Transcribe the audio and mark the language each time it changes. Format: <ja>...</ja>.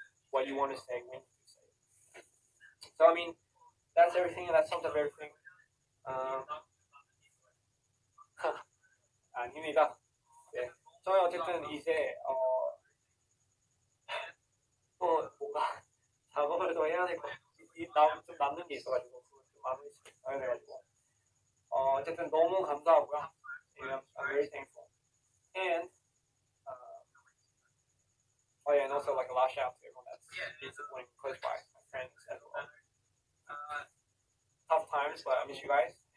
<en>what you want to say when you say it. So I mean, that's everything, and that sums up everything.</en> <ko>아닙니다. 네, 저는 어쨌든 이제 또 뭔가 작업을 더 해야 될 것 같아요. 좀 남는 게 있어가지고 좀 마무리 잘 돼가지고 어쨌든 너무 감사하고요.</ko> <en>I'm very thankful. And oh yeah, and also like a last shout out to everyone that's been supporting close by, my friends as well. Tough times, but I miss you guys.</en>